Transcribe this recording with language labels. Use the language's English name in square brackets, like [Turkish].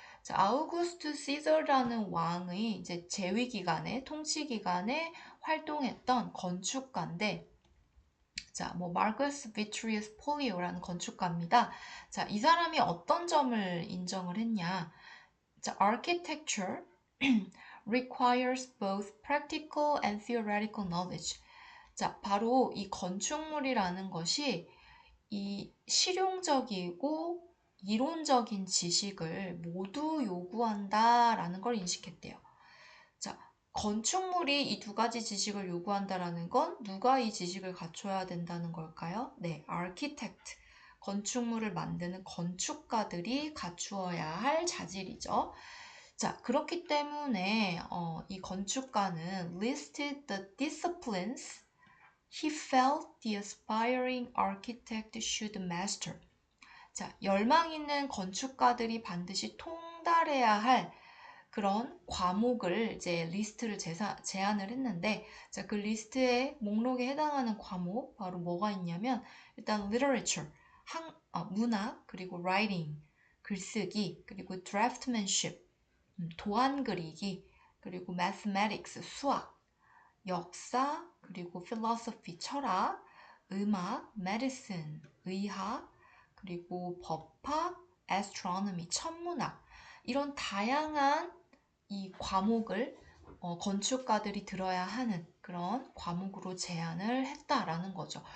[Korean] 자, 아우구스투스 시저라는 왕의 이제 재위 기간에 통치 기간에 활동했던 건축가인데 자, 뭐 마르커스 비트리우스 폴리오라는 건축가입니다. 자, 이 사람이 어떤 점을 인정을 했냐? [English] 자, architecture requires both practical and theoretical knowledge. [Korean] 자, 바로 이 건축물이라는 것이 이 실용적이고 이론적인 지식을 모두 요구한다라는 걸 인식했대요. 자, 건축물이 이 두 가지 지식을 요구한다라는 건 누가 이 지식을 갖춰야 된다는 걸까요? 네, architect. 건축물을 만드는 건축가들이 갖추어야 할 자질이죠. 자, 그렇기 때문에 이 건축가는 [English] listed the disciplines he felt the aspiring architect should master. [Korean] 자, 열망 있는 건축가들이 반드시 통달해야 할 그런 과목을 이제 리스트를 제안을 했는데, 자, 그 리스트의 목록에 해당하는 과목 바로 뭐가 있냐면 일단 literature, 문학, 그리고 writing, 글쓰기, 그리고 draftsmanship, 도안 그리기, 그리고 mathematics, 수학, 역사, 그리고 philosophy, 철학, 음악, medicine, 의학, 그리고 법학, astronomy, 천문학, 이런 다양한 이 과목을 건축가들이 들어야 하는 그런 과목으로 제안을 했다라는 거죠.